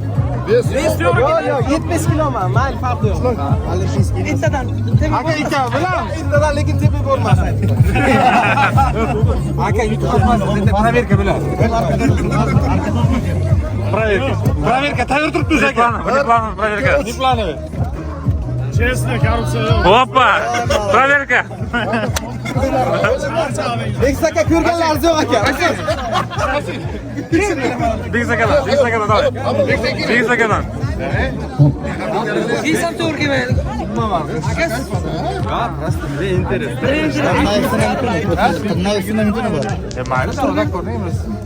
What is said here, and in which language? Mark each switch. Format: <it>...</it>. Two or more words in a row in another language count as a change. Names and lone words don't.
<uz>70 kiloman. Mayli, farqi yo'q. Bittadan. Aka ikkovi bilan. Bittadan lekin tepib bo'lmasin. Aka yutib olmasin. Endi proverka bilan. Proverka tayyor turibmiz aka.</uz> <ru>Проверка.</ru> <tr>Ne planı?</tr> <ru>Честно, коррупция. Опа! Проверка.</ru> <uz>Beksa aka ko'rganlaringiz yo'q aka. Bekzakadan, давай. Bekzakadan. Sen to'g'riga Mayli, so'rab ko'rmaymiz.</uz>